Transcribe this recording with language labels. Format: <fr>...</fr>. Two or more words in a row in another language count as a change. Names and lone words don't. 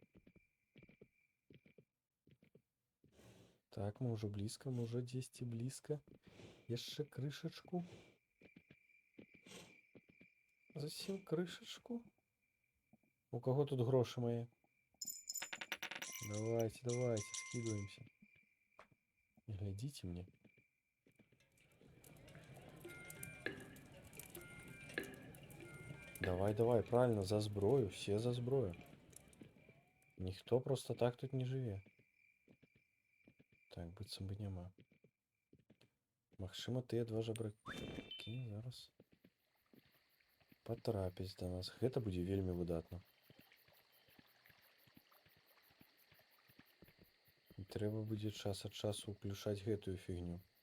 <be>Так, мы ўжо блізка, мы ўжо дзесьці блізка. Яшчэ крышачку. Зусім крышачку. У каго тут грошы мае?</be> <ru>Давайте, давайте, скидываемся. Не глядите мне. Давай, давай, правильно,</ru> <be>за зброю,</be> <ru>все</ru> <be>за зброю. Ніхто просто так тут не жыве. Так, быццам бы няма. Магчыма, тыя 2 жабракі зараз патрапяць да нас. Гэта будзе вельмі выдатна. І трэба будзе час ад часу ўключаць гэтую фігню.</be>